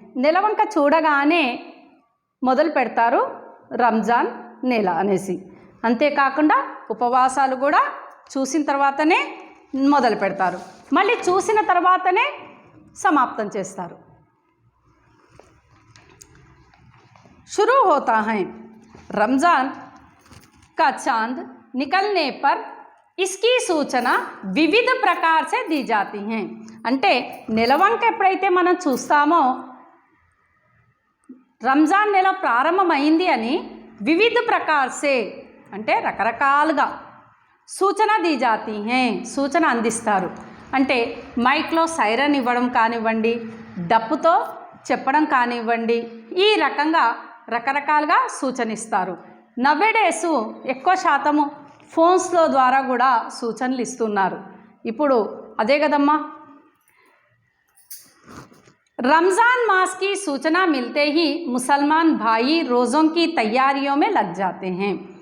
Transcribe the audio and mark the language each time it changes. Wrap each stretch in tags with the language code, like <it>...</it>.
<te>నెలవంక చూడగానే మొదలు పెడతారు రంజాన్ నెల అనేసి. అంతేకాకుండా ఉపవాసాలు కూడా చూసిన తర్వాతనే మొదలు పెడతారు, మళ్ళీ చూసిన తర్వాతనే సమాప్తం చేస్తారు.</te> <hi>शुरू होता है रमज़ान का चांद निकलने पर इसकी सूचना विविध प्रकार से दी जाती हैं.</hi> <te>అంటే నెలవంక ఎప్పుడైతే మనం చూస్తామో రంజాన్ నెల ప్రారంభమైంది అని</te> <hi>వివిధ ప్రకార్ సే</hi> <te>అంటే రకరకాలుగా సూచన</te> <hi>दी जाती हैं,</hi> <te>సూచన అందిస్తారు. అంటే మైక్లో సైరన్ ఇవ్వడం కానివ్వండి, డప్పుతో చెప్పడం కానివ్వండి, ఈ రకంగా రకరకాలుగా సూచన ఇస్తారు. నవ్వేడేసు ఎక్కువ శాతము ఫోన్స్లో ద్వారా కూడా సూచనలు ఇస్తున్నారు. ఇప్పుడు అదే కదమ్మా,</te> <hi>रमज़ान मास की सूचना मिलते ही मुसलमान भाई रोज़ों की तैयारियों में लग जाते हैं.</hi>